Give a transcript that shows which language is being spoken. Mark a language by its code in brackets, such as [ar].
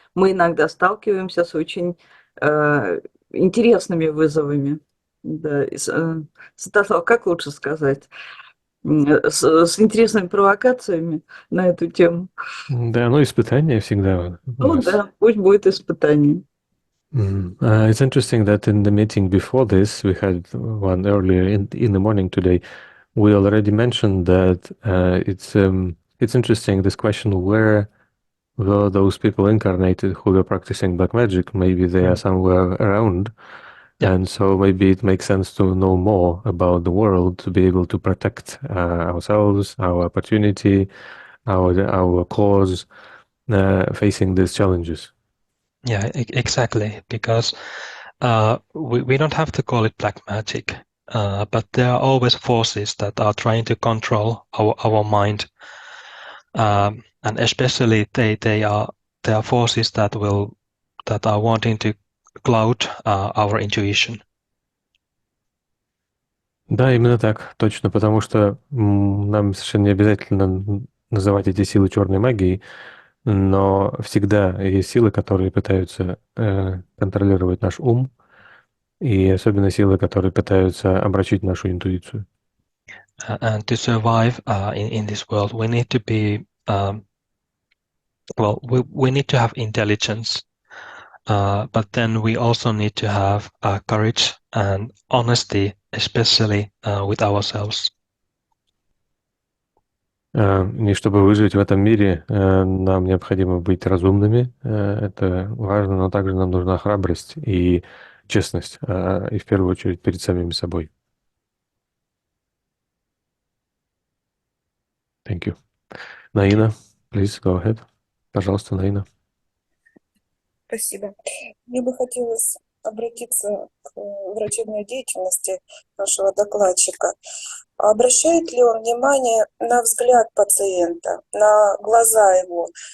[ru] Мы иногда сталкиваемся с очень интересными вызовами. Да, Святослав, как лучше сказать? С интересными провокациями на эту тему. Да, ну испытания всегда. Ну да, пусть будет испытание. [en] It's interesting that in the meeting before this, we had one earlier in the morning today, we already mentioned that it's interesting, this question, where were those people incarnated who were practicing black magic? Maybe they are somewhere around. Yeah. And so maybe it makes sense to know more about the world, to be able to protect ourselves, our opportunity, our cause, facing these challenges. Yeah, exactly. Because we don't have to call it black magic, but there are always forces that are trying to control our mind, and especially they are forces that are wanting to cloud our intuition. [ru] Да, именно так, точно, потому что нам совершенно не обязательно называть эти силы черной магией, но всегда есть силы, которые пытаются контролировать наш ум, и особенно силы, которые пытаются омрачить нашу интуицию. [en] And to survive in this world, we need to be well, we need to have intelligence, but then we also need to have courage and honesty, especially with ourselves. [ru] И чтобы выжить в этом мире, нам необходимо быть разумными. Это важно, но также нам нужна храбрость и честность, и в первую очередь перед самими собой. [en] Thank you. Наина, please go ahead. [ru] Пожалуйста, Наина. Спасибо. Мне бы хотелось обратиться к врачебной деятельности нашего докладчика. Обращает ли он внимание на взгляд пациента, на глаза его?